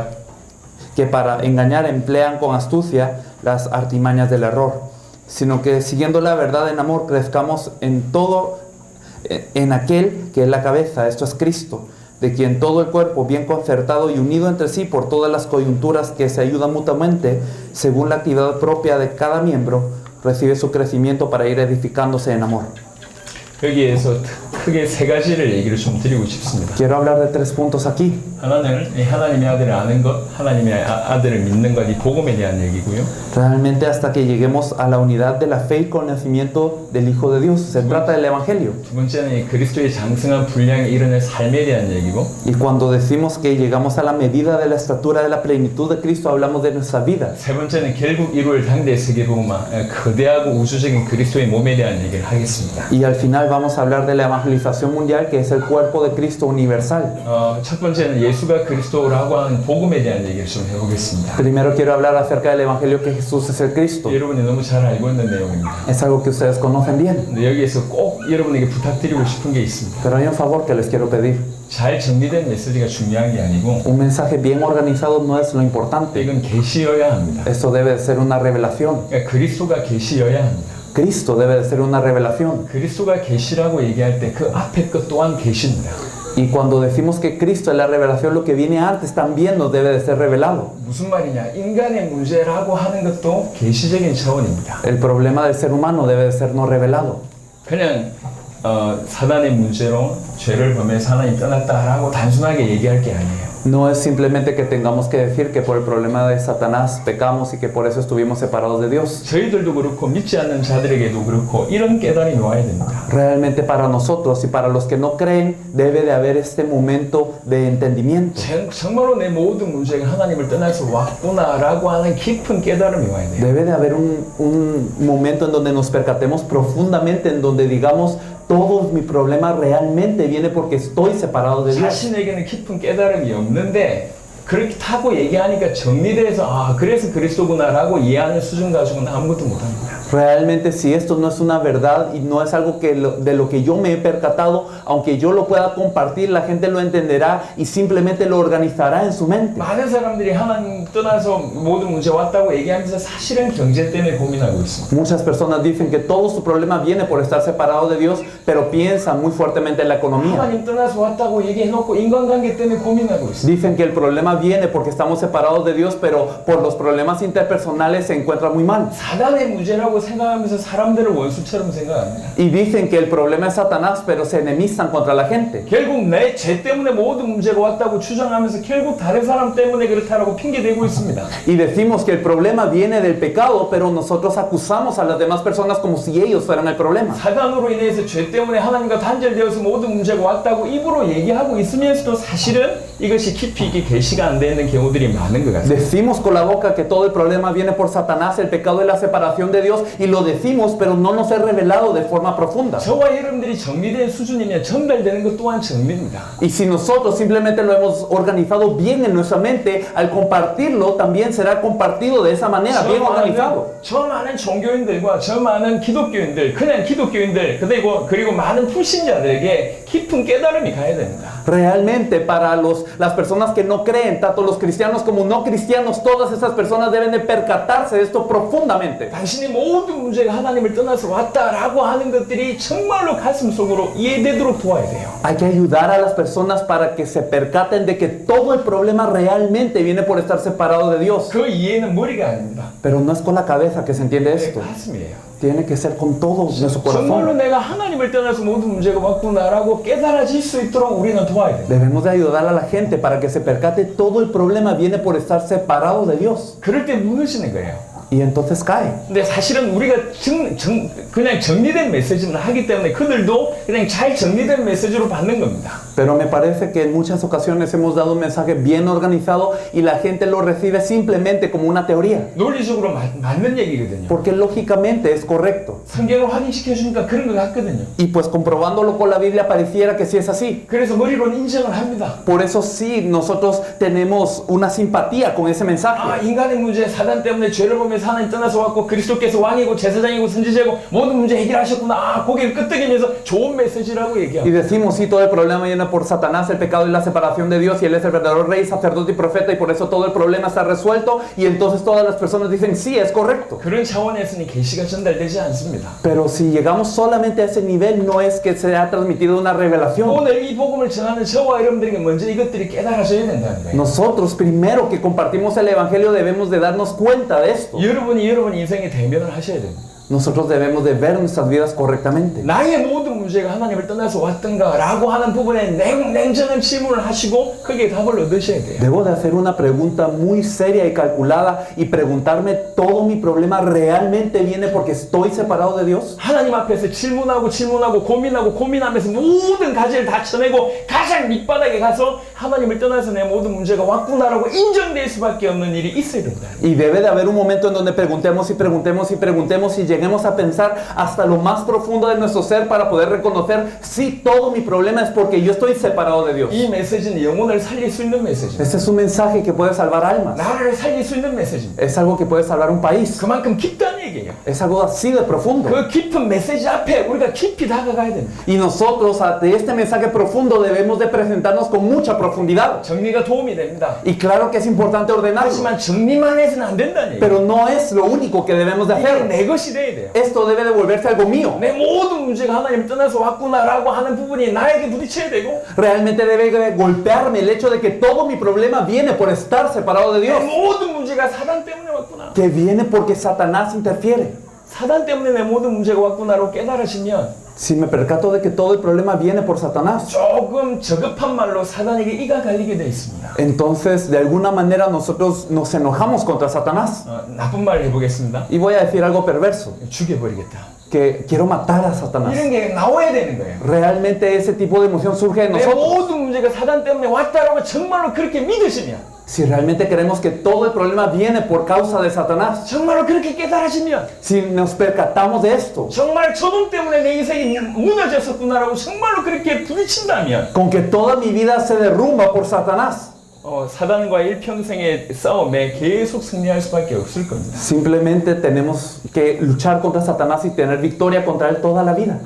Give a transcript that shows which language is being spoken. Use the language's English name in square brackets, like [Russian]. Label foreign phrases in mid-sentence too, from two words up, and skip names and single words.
[Spanish] que para engañar emplean con astucia las artimañas del error, sino que siguiendo la verdad en amor crezcamos en todo, en aquel que es la cabeza, esto es Cristo, de quien todo el cuerpo, bien concertado y unido entre sí por todas las coyunturas que se ayudan mutuamente, según la actividad propia de cada miembro, recibe su crecimiento para ir edificándose en amor. [Korean] 여기에서 크게 세 가지를 얘기를 좀 드리고 싶습니다. [Spanish] Quiero hablar de 3 puntos aquí. [Korean] 하나는 하나님의 아들을 아는 것, 하나님의 아들을 믿는 것, 이 복음에 대한 얘기고요. [Spanish] Realmente hasta que lleguemos a la unidad de la fe y conocimiento del Hijo de Dios. Se trata del Evangelio. [Korean] 두 번째는 이 그리스도의 장성한 분량에 이르는 삶에 대한 얘기고, [Spanish] Y cuando decimos que llegamos a la medida de la estatura de la plenitud de Cristo, hablamos de nuestra vida. [Korean] 세 번째는 결국 이룰 당대 세계복음화, 거대하고 우주적인 그리스도의 몸에 대한 얘기를 하겠습니다. [Spanish] Y al final vamos a hablar de la evangelización mundial, que es el cuerpo de Cristo universal. [Korean] 첫 번째는 예수가 그리스도라고 하는 복음에 대한 얘기를 좀 해보겠습니다. [Spanish] Primero quiero hablar acerca del Evangelio que Jesús es el Cristo. [Korean] 여러분이 너무 잘 알고 있는 내용입니다. [Spanish] Es algo que ustedes conocen bien. [Korean] 근데 여기에서 꼭 여러분에게 부탁드리고 싶은 게 있습니다. [Spanish] Pero hay un favor que les quiero pedir. [Korean] 잘 정리된 메시지가 중요한 게 아니고 [Spanish] Un mensaje bien organizado no es lo importante. [Korean] 이건 계시여야 합니다. [Spanish] Esto debe de ser una revelación. [Korean] 그러니까 그리스도가 계시여야 합니다. [Spanish] Cristo debe de ser una revelación. [Korean] 그리스도가 계시라고 얘기할 때 그 앞에 것 또한 계시입니다. [Spanish] Y cuando decimos que Cristo es la revelación, lo que viene antes también nos debe de ser revelado. [Korean] 무슨 말이냐? 인간의 문제라고 하는 것도 계시적인 차원입니다. [Spanish] El problema del ser humano debe de ser no revelado. [Korean] 그냥 사단의 문제로 죄를 범해서 하나님 떠났다라고 단순하게 얘기할 게 아니에요. [Spanish] No es simplemente que tengamos que decir que por el problema de Satanás pecamos y que por eso estuvimos separados de Dios. [Korean] 저희들도 그렇고 믿지 않는 자들에게도 그렇고 이런 깨달음이 와야 됩니다. [Spanish] Realmente para nosotros y para los que no creen debe de haber este momento de entendimiento. [Korean] 정말로 내 모든 문제가 하나님을 떠나서 왔구나라고 하는 깊은 깨달음이 와야 돼요. [Spanish] Debe de haber un momento en donde nos percatemos profundamente, en donde digamos todo mi problema realmente viene porque estoy separado de Dios. [Korean] 자신에게는 깊은 깨달음이 없는데 그렇다고 얘기하니까 정리돼서 그래서 그리스도구나라고 이해하는 수준 가지고는 아무것도 못합니다. [Spanish] Realmente si esto no es una verdad y no es algo de lo que yo me he percatado, aunque yo lo pueda compartir, la gente lo entenderá y simplemente lo organizará en su mente. [Korean] 많은 사람들이 하나님 떠나서 모든 문제 왔다고 얘기하면서 사실은 경제 때문에 고민하고 있습니다. [Spanish] Muchas personas dicen que todo su problema viene por estar separado de Dios, pero piensan muy fuertemente en la economía. [Korean] 하나님 떠나서 왔다고 얘기해놓고 인간관계 때문에 고민하고 있습니다. [Spanish] Dicen que el problema viene porque estamos separados de Dios, pero por los problemas interpersonales se encuentra muy mal. [Korean] 사단의 문제라고 생각하면서 사람들을 원수처럼 생각합니다. [Spanish] Y dicen que el problema es Satanás, pero se enemistan contra la gente. [Korean] 결국 내 죄 때문에 모든 문제가 왔다고 주장하면서 결국 다른 사람 때문에 그렇다라고 핑계대고 있습니다. [Spanish] Y decimos que el problema viene del pecado, pero nosotros acusamos a las demás personas como si ellos fueran el problema. [Korean] 사단으로 인해서 죄 때문에 하나님과 단절되어서 모든 문제가 왔다고 입으로 얘기하고 있으면서도 사실은 이것이 깊이 있게 계시가 안 되는 경우들이 많은 것 같습니다. [Spanish] Decimos con la boca que todo el problema viene por Satanás, el pecado es la separación de Dios, y lo decimos, pero no nos es revelado de forma profunda. [Korean] 저와 여러분들이 정리된 수준이면 전달되는 것 또한 정리입니다. [Spanish] Y si nosotros simplemente lo hemos organizado bien en nuestra mente, al compartirlo también será compartido de esa manera, bien organizado. [Korean] 저 많은 종교인들과 저 많은 기독교인들, 그냥 기독교인들, 그리고 많은 불신자들에게 깊은 깨달음이 가야 됩니다. [Spanish] Realmente para las personas que no creen, tanto los cristianos como no cristianos, todas esas personas deben de percatarse de esto profundamente. [Korean] 당신이 모든 문제가 하나님을 떠나서 왔다라고 하는 것들이 정말로 가슴 속으로 이해되도록 도와야 돼요. [Spanish] Hay que ayudar a las personas para que se percaten de que todo el problema realmente viene por estar separado de Dios. [Korean] 그 이해는 머리가 아닙니다. [Spanish] Pero no es con la cabeza que se entiende esto. [Korean] 가슴이에요. [Spanish] Tiene que ser con todo nuestro [Korean] 정말로 [Spanish] corazón. [Korean] 내가 하나님을 떠나서 모든 문제가 왔구나라고 깨달아질 수 있도록 우리는 도와야 돼요. [Spanish] Debemos de ayudar a la gente para que se percate todo el problema viene por estar separado de Dios. [Korean] 그럴 때 무너지는 거예요. [Spanish] Y entonces cae. [Korean] 근데 사실은 우리가 그냥 정리된 메시지만 하기 때문에 그들도 그냥 잘 정리된 메시지로 받는 겁니다. [Spanish] Pero me parece que en muchas ocasiones hemos dado un mensaje bien organizado y la gente lo recibe simplemente como una teoría. [Korean] 논리적으로 맞는 얘기거든요. [Spanish] Porque lógicamente es correcto. [Korean] 성경을 확인시켜 주니까 그런 것 같거든요. [Spanish] Y pues comprobándolo con la Biblia pareciera que sí es así. [Korean] 그래서 머리로는 인정을 합니다. [Spanish] Por eso sí, nosotros tenemos una simpatía con ese [Korean] 아, [Spanish] mensaje. [Korean] 인간의 문제, 사단 때문에 죄를 보면서 하나님 떠나서 왔고 그리스도께서 왕이고 제사장이고 선지자고 모든 문제 해결하셨구나. 아, 고개를 끄덕이면서 좋은 메시지라고 [Spanish] Y [Korean] 얘기합니다. [Spanish] decimos, sí, todo el problema viene por Satanás, el pecado y la separación de Dios, y Él es el verdadero rey, sacerdote y profeta, y por eso todo el problema está resuelto, y entonces todas las personas dicen, sí, es correcto. [Korean] 그런 차원에서는 계시가 전달되지 않습니다. [Spanish] Pero si llegamos solamente a ese nivel, no es que se ha transmitido una revelación. [Korean] 오늘 이 복음을 전하는 저와 여러분들에게 먼저 이것들이 깨달아져야 된다는 거예요. [Spanish] Nosotros, primero que compartimos el Evangelio, debemos de darnos cuenta de esto. [Korean] 여러분이 여러분 인생의 대면을 하셔야 됩니다. [Spanish] Nosotros debemos de ver nuestras vidas correctamente. [Korean] 나의 모든 문제가 하나님을 떠나서 왔던가라고 하는 부분에 냉정한 질문을 하시고 거기에 답을 얻으셔야 돼요. [Spanish] Debo de hacer una pregunta muy seria y calculada y preguntarme, ¿todo mi problema realmente viene porque estoy separado de Dios? [Korean] 하나님 앞에서 질문하고 고민하면서 모든 가지를 다 쳐내고 가장 밑바닥에 가서 하나님을 떠나서 내 모든 문제가 왔구나라고 인정될 수밖에 없는 일이 있어야 된다. [Spanish] Y debe de haber un momento en donde preguntemos y preguntemos y preguntemos y lleguemos a pensar hasta lo más profundo de nuestro ser para poder reconocer si todo mi problema es porque yo estoy separado de Dios. [Korean] 이 메시지는 영혼을 살릴 수 있는 메시지입니다. [Spanish] Este es un mensaje que puede salvar almas. [Korean] 나라를 살릴 수 있는 메시지입니다. [Spanish] Es algo que puede salvar un país. [Korean] 그만큼 깊다는 얘기예요. [Spanish] Es algo así de profundo. [Korean] 그 깊은 메시지 앞에 우리가 깊이 다가가야 됩니다. [Spanish] Y nosotros ante este mensaje profundo debemos de presentarnos con mucha profundidad. [Korean] 정리가 도움이 됩니다. [Spanish] Y claro que es importante ordenarlo. [Korean] 하지만 정리만 해서는 안 된다는 얘기예요. [Spanish] Pero no es lo único que debemos de [Korean] 이게 [Spanish] hacer. [Korean] 내 것이 돼야 돼요. [Spanish] Esto debe de volverse algo mío. [Korean] 내 모든 문제가 하나님 떠나서 왔구나라고 하는 부분이 나에게 부딪혀야 되고 [Spanish] Realmente debe de golpearme el hecho de que todo mi problema viene por estar separado de [Korean] 내 [Spanish] Dios. [Korean] 모든 문제가 사단 때문에 왔구나. [Spanish] Que viene porque Satanás interfiere. [Korean] 사단 때문에 내 모든 문제가 왔구나라고 깨달으시면 [Spanish] Si me percato de que todo el problema viene por Satanás, [Korean] 조금 저급한 말로 사단에게 이가 갈리게 돼 있습니다. [Spanish] entonces de alguna manera nosotros nos enojamos contra Satanás. [Korean] 나쁜 말을 해보겠습니다. [Spanish] Y voy a decir algo perverso, [Korean] 죽여버리겠다. [Spanish] que quiero matar a Satanás. [Korean] 이런 게 나와야 되는 거예요. [Spanish] Realmente ese tipo de emoción surge de [Korean] 내 [Spanish] nosotros. [Korean] 모든 문제가 사단 때문에 왔다라고 정말로 그렇게 믿으시면 [Spanish] Si realmente creemos que todo el problema viene por causa de Satanás, [Korean] 정말로 그렇게 깨달으시면 [Spanish] si nos percatamos de esto, [Korean] 정말 저놈 때문에 내 인생이 무너졌었구나라고 정말로 그렇게 부딪힌다면 [Spanish] con que toda mi vida se derrumba por Satanás, [Korean] 사단과 일평생의 싸움에 계속 승리할 수밖에 없을 겁니다. [Spanish] simplemente tenemos que luchar contra Satanás y tener victoria contra él toda la vida.